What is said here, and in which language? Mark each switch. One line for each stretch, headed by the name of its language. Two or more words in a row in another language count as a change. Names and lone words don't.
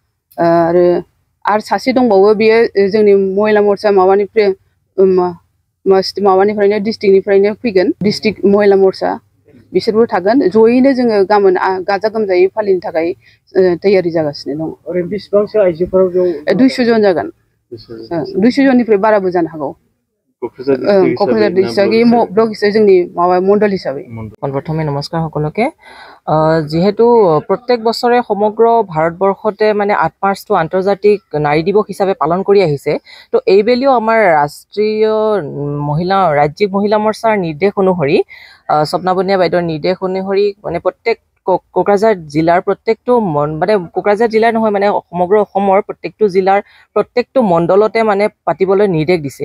Bodo: आरो सासे दंबावो बेयो जोंनि महिला मर्चा माबानिफ्रायनो डिस्ट्रिक्टनिफ्रायनो फैगोन डिस्ट्रिक्ट महिला मर्चा बिसोरबो थागोन। जयैनो जोङो गाबोन गाजा गोमजायै फालिनो थाखाय तैयारि जागासिनो दङ। ओरैनो बेसेबांसो आइजोफोर 200 जन जागोन। 200 जननिफ्राय बाराबो जानो हागौ। क'क्राझार डिस्ट्रिक्टनि ब्लक हिसाबै जोंनि माबा मण्डल हिसाबै।
Assamese: প্ৰথমে নমস্কাৰ সকলোকে। যেহেতু প্ৰত্যেক বছৰে সমগ্ৰ ভাৰতবৰ্ষতে মানে 8 মাৰ্চটো আন্তৰ্জাতিক নাৰী দিৱস হিচাপে পালন কৰি আহিছে, তো এইবেলিও আমাৰ ৰাজ্যিক মহিলা মৰ্চাৰ নিৰ্দেশ অনুসৰি স্বপ্না বনিয়া বাইদেউৰ নিৰ্দেশ অনুসৰি মানে প্ৰত্যেক কোকৰাঝাৰ জিলাৰ প্ৰত্যেকটো মানে কোকৰাঝাৰ জিলা নহয় মানে সমগ্ৰ অসমৰ প্ৰত্যেকটো জিলাৰ প্ৰত্যেকটো মণ্ডলতে মানে পাতিবলৈ নিৰ্দেশ দিছে।